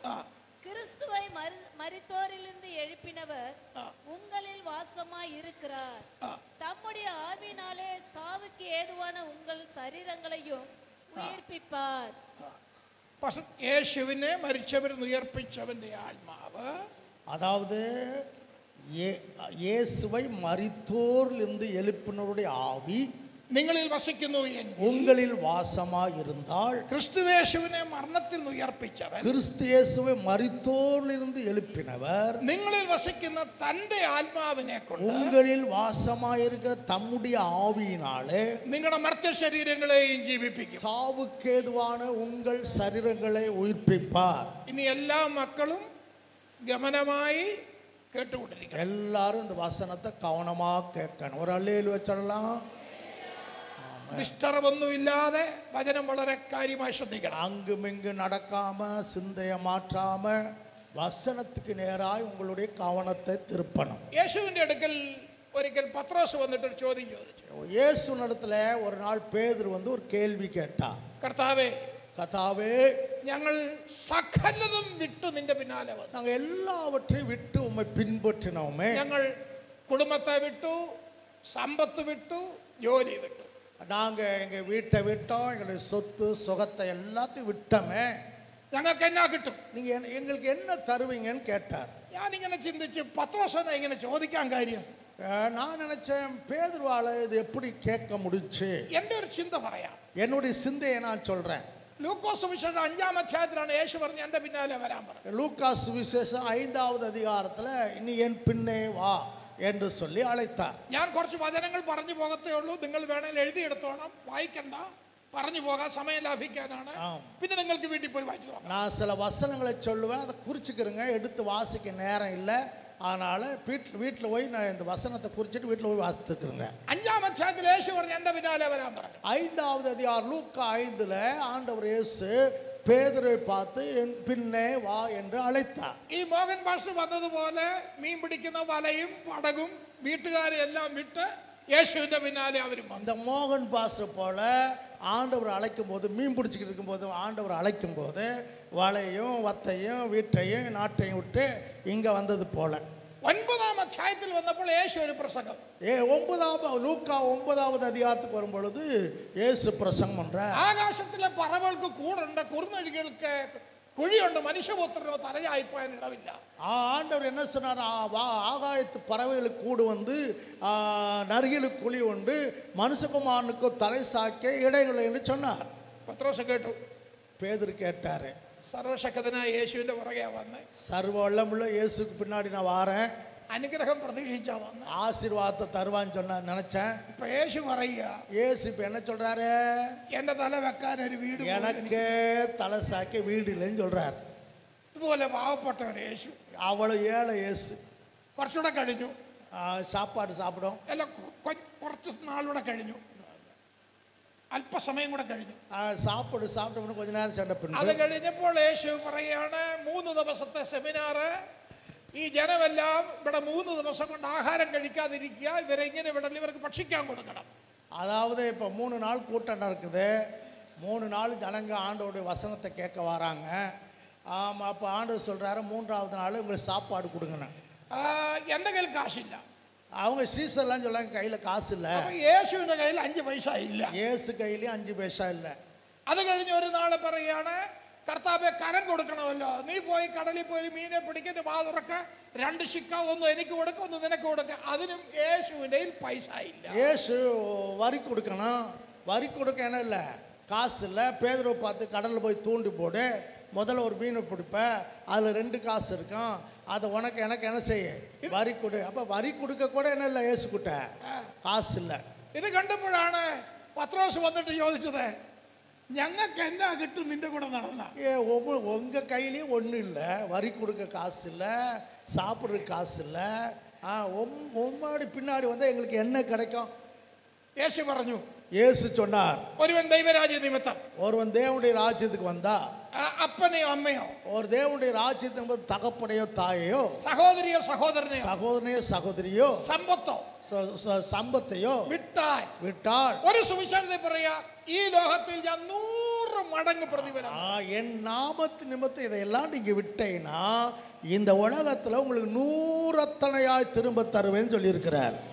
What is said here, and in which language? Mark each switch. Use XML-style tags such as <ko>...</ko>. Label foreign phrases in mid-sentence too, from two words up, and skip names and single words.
<ta>கிறிஸ்துவை மரித்தோரிலிருந்து எழுப்பினவர் உங்களில் வாசமாய் இருக்கிறார். தம்முடைய ஆவினாலே சாவுக்கு ஏதுவான உங்கள் சரீரங்களையும் உயிர்ப்பிப்பார்.</ta> <ml>യേശുവിനെ മരിച്ചവരിൽ ഉയർപ്പിച്ചവന്റെ ആത്മാവ്,</ml> <ta>அதாவது இயேசுவை மரித்தோரிலிருந்து எழுப்பினவருடைய ஆவி</ta> <ml>നിങ്ങളിൽ വസിക്കുന്നു എങ്കിൽ</ml> <ta>உங்களில் வாசமாய் இருந்தால்</ta> <ml>ക്രിസ്തുയേശുവിനെ മരണത്തിൽ നിന്ന് ഉയർപ്പിച്ചവൻ,</ml> <ta>கிறிஸ்து இயேசுவை மரித்தோரிலிருந்து எழுப்பினவர்</ta> <ml>നിങ്ങളിൽ വസിക്കുന്ന തന്റെ ആത്മാവിനെ കൊണ്ട്</ml> <ta>உங்களில் வாசமாய் இருக்கிற தம்முடைய ஆவியினாலே</ta> <ml>നിങ്ങളുടെ മർത്യശരീരങ്ങളെയും ജീവിപ്പിക്കും.</ml> <ta>சாவுக்கேதுவான உங்கள் சரீரங்களை உயிர்ப்பிப்பார்.</ta> <ml>ഇനി എല്ലാ മക്കളും ഗമനമായി കേട്ടുകൊണ്ടിരിക്കണം.</ml> <ta>எல்லாரும் இந்த வசனத்தை கவனமா கேட்கணும். ஒரு அல்லேலூயா வச்சிடலாம்.</ta> <ml>ഡിസ്റ്റർബ് ഒന്നുമില്ലാതെ വചനം വളരെ കാര്യമായി ശ്രദ്ധിക്കണം.</ml> <ta>அங்குமிங்கு நடக்காம சிந்தைய மாற்றாம வசனத்துக்கு நேராய் உங்களுடைய கவனத்தை திருப்பணும்.</ta> <ml>യേശുവിന്റെ അടുക്കൽ ഒരിക്കൽ പത്രോസ് വന്നിട്ട് ഒരു ചോദ്യം ചോദിച്ചു.</ml> <ta>இயேசுவினிடத்துல ஒரு நாள் பேதுரு வந்து ஒரு கேள்வி கேட்டார்.</ta> <ml>കർത്താവേ,</ml> <ta>கர்த்தாவே</ta> <ml>ഞങ്ങൾ സകലതും വിട്ടു നിന്റെ പിന്നാലെ വന്നു.</ml> <ta>நாங்கள் எல்லாவற்றையும் விட்டு உம்மை பின்பற்றினோமே.</ta> <ml>ഞങ്ങൾ കുടുംബത്തെ വിട്ടു, സമ്പത്ത് വിട്ടു, ജോലി വിട്ടു.</ml> <ta>நாங்கள் எங்கள் வீட்டை விட்டோம், எங்களுடைய சொத்து சுகத்தை எல்லாத்தையும் விட்டோமே.</ta> <ml>ഞങ്ങൾക്ക് എന്നാ കിട്ടും?</ml> <ta>நீங்கள் எங்களுக்கு என்ன தருவீங்கன்னு கேட்டார்.</ta> <ml>ഞാനിങ്ങനെ ചിന്തിച്ച് പത്രോസിനെ ഇങ്ങനെ ചോദിക്കാൻ കാര്യം,</ml> <ta>நான் நினைச்சேன் பேதுருவால இது எப்படி கேட்க முடிச்சு.</ta> <ml>എൻ്റെ ഒരു ചിന്ത പറയാം.</ml> <ta>என்னுடைய சிந்தையை நான் சொல்றேன்.</ta> <ml>ലൂക്കോസ് സുവിശേഷം 5-ാം അധ്യായത്തിലാണ് യേശു പറഞ്ഞു എൻ്റെ പിന്നാലെ വരാൻ പറഞ്ഞു.</ml> <ta>லூக்காஸ் சுவிசேஷம் 5வது அதிகாரத்தில் இனி என் பின்னே வா என்று சொல்லி அழைத்தார்.</ta> <ml>ഞാൻ കുറച്ച് വചനങ്ങൾ പറഞ്ഞു പോകത്തേ ഉള്ളൂ, നിങ്ങൾ വേണമെങ്കിൽ എഴുതിയെടുത്തോണം, വായിക്കണ്ട, പറഞ്ഞു പോകാൻ സമയം ലാഭിക്കാനാണ്. പിന്നെ നിങ്ങൾക്ക് വീട്ടിൽ പോയി വായിച്ചു നോക്കാം.</ml> <ta>நான் சில வசனங்களை சொல்லுவேன், அதை குறிச்சுக்கிறேங்க, எடுத்து வாசிக்க நேரம் இல்லை. அதனால வீட்டில் போய் நான் இந்த வசனத்தை குறிச்சிட்டு வீட்டில் போய் வாசித்துக்கிறேங்க.</ta> <ml>5-ാം അധ്യായത്തിൽ യേശു പറഞ്ഞു എൻ്റെ പിന്നാലെ വരാൻ പറഞ്ഞു.</ml> <ta>5வது அதிகாரம் லூக்கா 5ல் ஆண்டவர் இயேசு பேதுருவை பார்த்து என் பின்னே வா என்று அழைத்தார்.</ta> <ml>ഈ മോഹൻ പാസ്റ്റർ വന്നതുപോലെ മീൻ പിടിക്കുന്ന വലയും പടകും വീട്ടുകാരെ എല്ലാം വിട്ട് യേശുവിന്റെ പിന്നാലെ അവരും വന്നു.</ml> <ta>அந்த மோகன் பாஸ்டர் போல ஆண்டவர் அழைக்கும் போது, மீன் பிடிச்சிக்கிட்டு இருக்கும்போது ஆண்டவர் அழைக்கும் போது வலையும் வத்தையும் வீட்டையும் நாட்டையும் விட்டு இங்கே வந்தது போல.</ta> <ml>9-ാം അധ്യായത്തിൽ വന്നപ്പോൾ യേശു ഒരു പ്രസംഗം,</ml> <ta>லூக்கா 9வது அதிகாரத்துக்கு வரும் பொழுது இயேசு பிரசங்கம் பண்றார்.</ta> <ml>ആകാശത്തിലെ പറവകൾക്ക് കൂടുണ്ട്, കുറുനഴികൾക്ക് കുഴിയുണ്ട്, മനുഷ്യപുത്രനോ തലയായിപ്പോയാൻ ഇടവില്ല.</ml> <ta>ஆண்டவர் என்ன சொன்னார்? ஆகாயத்து பறவைகளுக்கு கூடு வந்து நரிகளுக்கு குழி உண்டு, மனுஷகுமாரனுக்கு தலை சாய்க்க இடைகளை என்று சொன்னார்.</ta> <ml>പത്രോസ് കേട്ടു.</ml> <ta>பேதுரு கேட்டாரு.</ta> <ml>സർവശക്തനായ യേശുവിന്റെ പുറകെ വന്ന്,</ml> <ta>சர்வ வல்லமுள்ள இயேசுக்கு பின்னாடி நான் வாரேன்,</ta> <ml>അനുഗ്രഹം പ്രതീക്ഷിച്ചാ വന്ന്,</ml> <ta>ஆசீர்வாதத்தை தருவான்னு சொன்ன நினைச்சேன்.</ta> <ml>ഇപ്പൊ യേശു പറയുക,</ml> <ta>இயேசு இப்ப என்ன சொல்றாரு?</ta> <ml>എന്റെ തല വെക്കാൻ ഒരു വീട്</ml> <ta>எனக்கு தலை சாய்க்க வீடு இல்லைன்னு சொல்றாரு.</ta> <ml>ഇതുപോലെ പാവപ്പെട്ട ഒരു യേശു,</ml> <ta>அவ்வளவு ஏழை இயேசு.</ta> <ml>കുറച്ചുകൂടെ കഴിഞ്ഞു,</ml> <ta>சாப்பாடு சாப்பிடும்,</ta> <ml>അല്ല കുറച്ച് നാളൂടെ കഴിഞ്ഞു, അല്പസമയം കൂടെ കഴിഞ്ഞു,</ml> <ta>சாப்பிட்டு கொஞ்ச நேரம் சண்டை</ta> <ml>അത്</ml> <ta>பண்ணு.</ta> <ml>കഴിഞ്ഞപ്പോൾ യേശു പറയാണ്, 3 ദിവസത്തെ സെമിനാറ്, ഈ ജനമെല്ലാം ഇവിടെ 3 ദിവസം കൊണ്ട് ആഹാരം കഴിക്കാതിരിക്കുക, ഇവരെ ഇങ്ങനെ വിടൽ, ഇവർക്ക് ഭക്ഷിക്കാൻ കൊടുക്കണം.</ml> <ta>அதாவது இப்போ 3 நாள் கூட்டம் நடக்குது, 3 நாள் ஜனங்க ஆண்டோடைய வசனத்தை கேட்க வராங்க. ஆமாம், அப்போ ஆண்டவர் சொல்கிறாரு 3வது நாள் உங்களுக்கு சாப்பாடு கொடுங்கண்ணே.</ta> <ml>എൻ്റെ കയ്യിൽ കാശില്ല.</ml> <ta>அவங்க சீசர்லாம் சொல்கிறாங்க கையில் காசு இல்லை.</ta> <ml>യേശുവിൻ്റെ കയ്യിൽ 5 പൈസ ഇല്ല.</ml> <ta>இயேசு கையிலையும் 5 பைசா இல்லை.</ta> <ml>അത് കഴിഞ്ഞ് ഒരു നാൾ പറയുകയാണ്, കർത്താവെ കരം കൊടുക്കണമല്ലോ, നീ പോയി കടലിൽ പോയി മീനെ പിടിക്കിട്ട് വാ തുറക്ക, 2 ശിക്ക, ഒന്ന് എനിക്ക് കൊടുക്ക, ഒന്ന് നിനക്ക് കൊടുക്ക. അതിനും യേശുവിൻ്റെ പൈസ ഇല്ല.</ml> <ta>இயேசு வரி கொடுக்கணும், வரி கொடுக்க என்ன இல்லை, காசு இல்லை. பேதுருவை பார்த்து கடலில் போய் தூண்டி போடு, முதல்ல ஒரு மீனை பிடிப்பேன், அதில் 2 காசு இருக்கும், அதை உனக்கு எனக்கு என்ன செய்ய, வரி கொடு. அப்போ வரி கொடுக்க கூட என்ன இல்லை, இயேசுக்கிட்ட காசு இல்லை.</ta> <ml>ഇത് കണ്ടപ്പോഴാണ് പത്രോസ് വന്നിട്ട് ചോദിച്ചത്, ഞങ്ങൾക്ക് എന്നാ കിട്ടും നിന്റെ കൂടെ നടന്ന?</ml> <ta>உங்கள் கையிலையும் ஒன்றும் இல்லை, வரி கொடுக்க காசு இல்லை, சாப்பிட்றதுக்கு காசு இல்லை, உம்மாடி பின்னாடி வந்தால் எங்களுக்கு என்ன கிடைக்கும்?</ta> <ml>യേശു പറഞ്ഞു,</ml> <ta>இயேசு சொன்னார்,</ta> <ml>ഒരുവൻ ദൈവരാജ്യ നിമിത്തം,</ml> <ta>ஒருவன் தேவனுடைய ராஜ்யத்துக்கு வந்தா,</ta> <ml>അപ്പനെയോ അമ്മയോ,</ml> <ta>ஒரு தேவனுடைய ராஜ்யத்துக்கு தகப்பனையோ தாயையோ,</ta> <ml>സഹോദരിയോ സഹോദരനെയോ,</ml> <ta>சகோதரனையோ சகோதரியோ,</ta> <ml>സമ്പത്തോ</ml> <ta>சம்பத்தையோ விட்டால்</ta> <ml>ഒരു സുവിശേഷത്തെ പറയാ, ഈ ലോകത്തിൽ ഞാൻ 100 മടങ്ങ് പ്രതിഫലം,</ml> <ta>என் நாமத்து நிமித்தம் இதையெல்லாம் நீங்க விட்டீங்கன்னா இந்த உலகத்துல உங்களுக்கு 100 திரும்ப தருவேன்னு சொல்லி இருக்கிறார்.</ta>